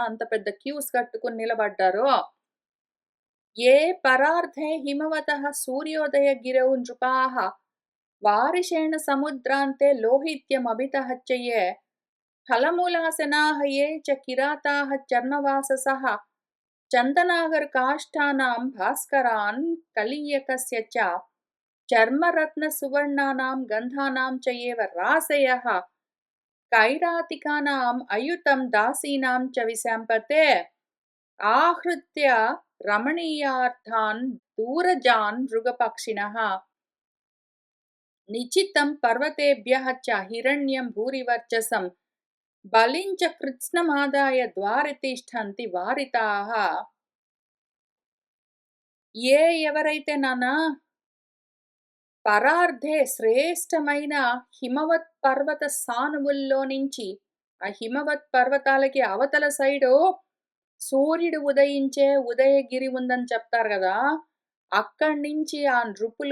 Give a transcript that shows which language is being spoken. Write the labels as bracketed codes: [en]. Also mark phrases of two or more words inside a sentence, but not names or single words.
[te] అంత పెద్ద క్యూస్ కట్టుకుని నిలబడ్డారు. [sa] ఏ పరార్థే హిమవతః సూర్యోదయ గిరౌ నృపాః వారిషేణ సముద్రాంతే లోహిత్యమభితః చ యే ఫలమూలాసనాః ఏ చ కిరాతాః చర్మవాససః चन्दनागरकाष्ठानां भास्करान् कलीयकस्य च चर्मरत्नसुवर्णानां गन्धानां च एव राशयः कैरातिकानाम् अयुतं दासीनां च विसम्पते आहृत्य रमणीयार्थान् दूरजान् मृगपक्षिणः निचितं पर्वतेभ्यः च हिरण्यं भूरिवर्चसं बलिं च कृत्स्नमादाय द्वारे तिष्ठन्ति वारिताः [te] ఏ ఎవరైతే నానా పరార్ధే శ్రేష్టమైన హిమవత్ పర్వత సానువుల్లో నుంచి ఆ హిమవత్ పర్వతాలకి అవతల సైడు సూర్యుడు ఉదయించే ఉదయగిరి ఉందని చెప్తారు కదా, అక్కడి నుంచి ఆ నృపులు